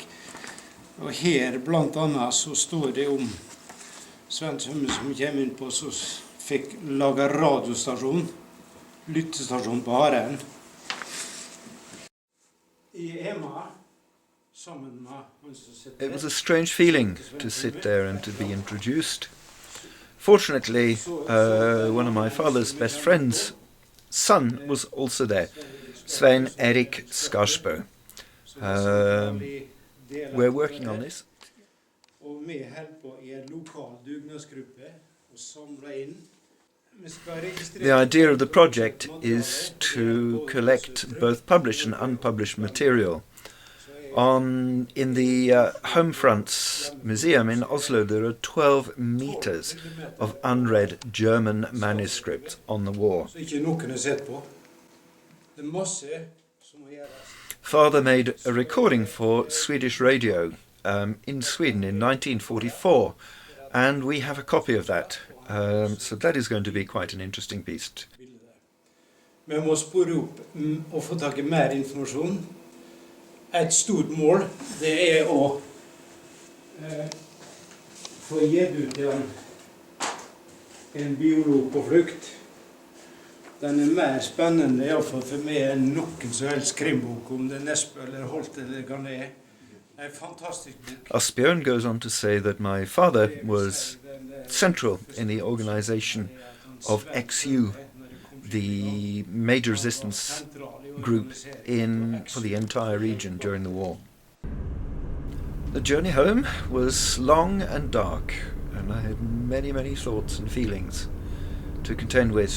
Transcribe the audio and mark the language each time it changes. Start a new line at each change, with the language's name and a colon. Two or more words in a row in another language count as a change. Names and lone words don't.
Norwegian: Og her blant annet så står det om Sven Sømme som kommer inn på, så fikk laget radiostasjon, lyttestasjon på Haren. I Emma, sammen med han som sitter
English: It was a strange feeling to sit there and to be introduced. Fortunately, one of my father's best friends' son was also there, Svein Erik Skarsbø. We're working on this.
Norwegian: Og vi holder på i en lokal dugnadsgruppe og samler inn.
English: The idea of the project is to collect both published and unpublished material. In the Homefronts Museum in Oslo, there are 12 meters of unread German manuscripts on the war.
Norwegian: Så ikke noen har sett på. Det er masse som må gjøres.
English: Father made a recording for Swedish radio in Sweden in 1944, and we have a copy of that. So that is going to be quite an interesting piece.
Norwegian: Vi må spore opp og få tak i mer informasjon. Et stort mål, det er å få gitt ut en biolog på flukt. Den er mer spennende, i alle fall for meg, enn noen som helst krimbok om det Nesbø eller Holt eller hva det er. Det er en fantastisk bok.
English: Asbjørn goes on to say that my father was central in the organization of XU, the major resistance group for the entire region during the war. The journey home was long and dark, and I had many, many thoughts and feelings to contend with.